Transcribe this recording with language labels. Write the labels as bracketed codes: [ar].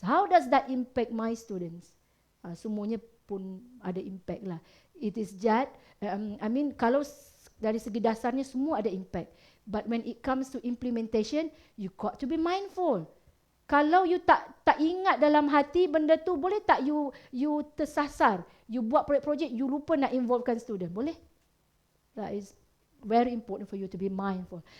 [en] How does that impact my students? [ms] Semuanya pun ada impact lah. [en] It is just, [ms] kalau dari segi dasarnya semua ada impact. [en] But when it comes to implementation, you got to be mindful. [ms] Kalau you tak ingat dalam hati benda tu, boleh tak you tersasar? You buat projek-projek, you lupa nak involvekan student. Boleh? [en] That is very important for you to be mindful.